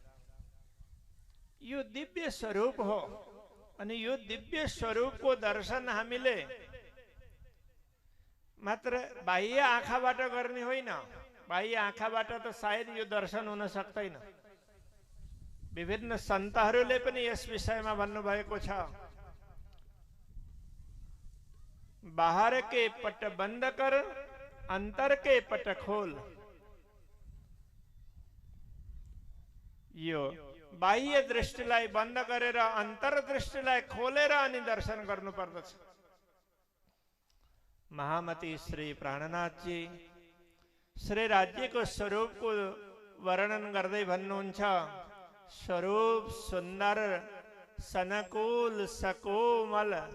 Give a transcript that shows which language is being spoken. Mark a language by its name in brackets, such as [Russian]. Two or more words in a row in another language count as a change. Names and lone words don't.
[Nepali] यो दिव्य स्वरूप हो अनि यो दिव्य स्वरूपको दर्शन हामीले मात्र बाह्य आँखाबाट गर्ने होइन। बाह्य आँखाबाट त सायद यो दर्शन हुन सक्दैन। विभिन्न सन्तहरूले पनि यस विषयमा भन्नुभएको छ, [Hindi] बाहर के पट बंद कर अंतर के पट खोल। [Nepali] यो बाह्य दृष्टिलाई बन्द गरेर अन्तर्दृष्टिलाई खोलेर अनि दर्शन गर्नुपर्दछ। महामती श्री प्राणनाथ जी श्री राज्यको स्वरूपको वर्णन गर्दै भन्नुहुन्छ, स्वरूप सुन्दर सनकुल सकोमल।